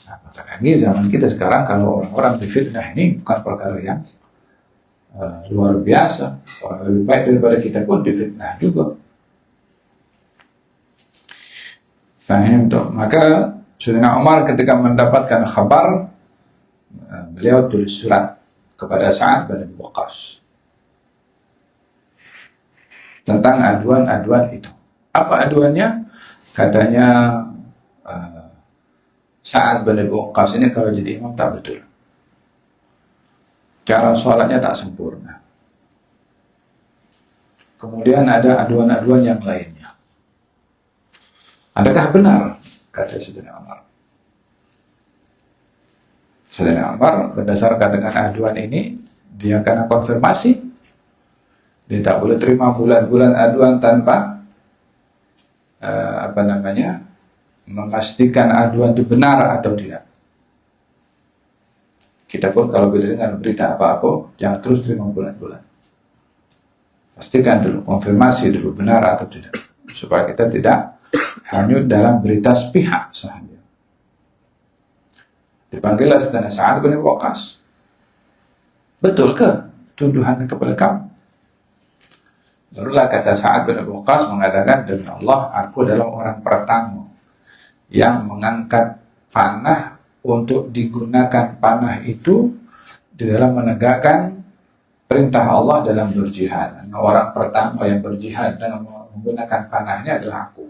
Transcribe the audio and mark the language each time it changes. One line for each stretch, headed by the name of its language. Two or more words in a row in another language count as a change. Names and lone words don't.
Malay: Nah, Lagi zaman kita sekarang kalau orang-orang difitnah ini bukan perkara yang luar biasa. Orang lebih baik daripada kita pun difitnah juga. Fahim tuh. Maka Sayyidina Umar ketika mendapatkan kabar, beliau tulis surat kepada Sa'ad bin Abi Waqqas tentang aduan-aduan itu. Apa aduannya? Katanya Sa'ad bin Abi Waqqas ini kalau jadi imam tak betul. Cara sholatnya tak sempurna. Kemudian ada aduan-aduan yang lainnya. Adakah benar? Kata Sayyidina Umar. Sayyidina Umar berdasarkan dengan aduan ini, dia kena konfirmasi. Dia tak boleh terima bulan-bulan aduan tanpa memastikan aduan itu benar atau tidak. Kita pun kalau dengan berita apa-apa, jangan terus terima bulan-bulan. Pastikan dulu, konfirmasi dulu benar atau tidak, supaya kita tidak hanyut dalam berita sepihak sahaja. Dipanggillah Sayyidina Sa'ad bin Abi Waqqas. Betul ke tuduhan kepada kamu? Barulah kata Sa'ad bin Abi Waqqas mengatakan, demi Allah, aku adalah orang pertama yang mengangkat panah untuk digunakan panah itu di dalam menegakkan perintah Allah dalam berjihad. Orang pertama yang berjihad dengan menggunakan panahnya adalah aku.